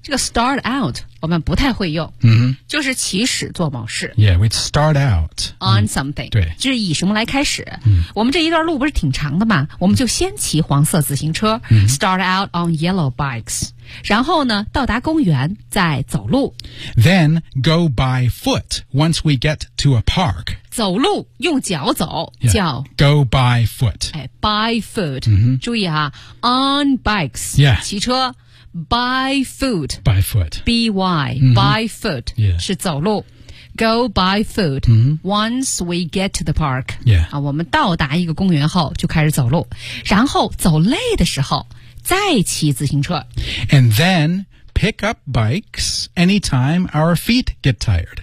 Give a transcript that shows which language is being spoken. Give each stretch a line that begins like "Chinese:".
Chinese: 这个 start out 我们不太会用，就是起始做某事。
English: Yeah, we'd start out on something.
Chinese: 对，就是以什么来开始。我们这一段路不是挺长的嘛？我们就先骑黄色自行车 ， start out on yellow bikes. 然后呢，到达公园再走路。
English: Then go by foot once we get to a park.
Chinese: 走路用脚走、
English: yeah.
Chinese: 叫
English: go by foot、哎、by foot、 mm-hmm.
Chinese: 注意啊 on bikes、
English: yeah. 骑车 by foot by foot by、 mm-hmm. by foot、 yeah. 是走路 go by foot、 mm-hmm. once we get to the park、 yeah.
Chinese: 啊、我们到达一个公园后就开始走路然后走累的时候再骑自行车
English: and thenPick up bikes anytime our feet get tired.、